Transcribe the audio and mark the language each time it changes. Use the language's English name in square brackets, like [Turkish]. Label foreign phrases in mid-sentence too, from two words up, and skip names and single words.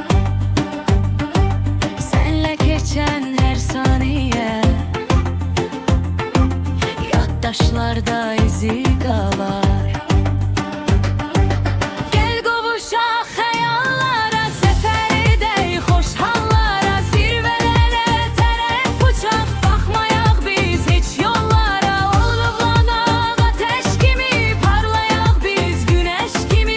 [Turkish] Senle geçen her saniye yaddaşlarda izi kalar. [Azerbaijani] Gel kavuşaq hayallara, sefer edək xoş hallara, zirvelere tərəf uçaq, baxmayaq biz heç yollara. Olduqlanaq ateş kimi, parlayaq biz güneş kimi.